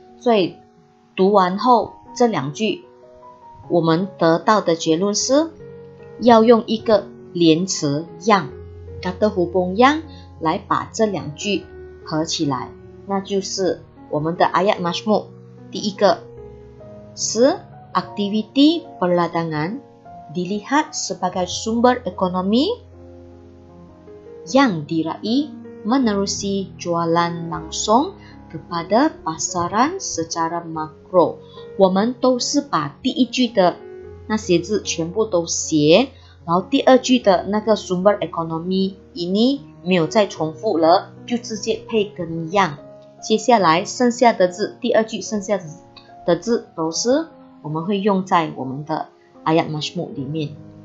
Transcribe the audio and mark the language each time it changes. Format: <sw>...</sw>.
<zh>所以读完后这2句我们得到的结论是要用一个连词 yang kata hubung yang 来把这2句合起来，那就是我们的 ayat majmuk。</zh> <ms>第一个是 aktiviti perladangan dilihat sebagai sumber ekonomi yang diraih menerusi jualan langsung kepada pasaran secara makro。</ms> <zh>我们都是把第一句的那些字全部都写然后第二句的那个</zh> <ms>sumber economy ini</ms> <zh>没有再重复了，就直接配跟样。接下来剩下的字，第二句剩下的字都是我们会用在我们的 ayat majmuk 里面。</zh>